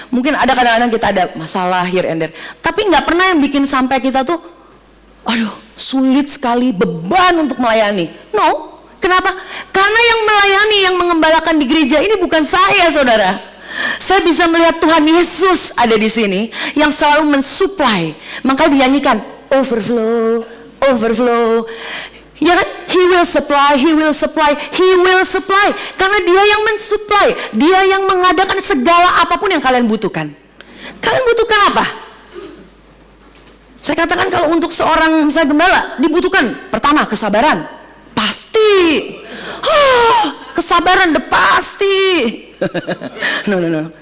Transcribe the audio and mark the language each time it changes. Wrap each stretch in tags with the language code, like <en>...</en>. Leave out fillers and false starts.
<id>Mungkin ada kadang-kadang kita ada masalah here and there, tapi nggak pernah yang bikin sampai kita tuh, aduh sulit sekali, beban untuk melayani. No, kenapa? Karena yang melayani, yang mengembalakan di gereja ini bukan saya, saudara. Saya bisa melihat Tuhan Yesus ada di sini, yang selalu mensupply. Maka dinyanyikan overflow, overflow. Ya kan?</id> <en>He will supply, He will supply, He will supply.</en> <id>Karena Dia yang mensupply, Dia yang mengadakan segala apapun yang kalian butuhkan. Kalian butuhkan apa? Saya katakan kalau untuk seorang misalnya gembala dibutuhkan pertama kesabaran, pasti. Kesabaran udah pasti. No.</id>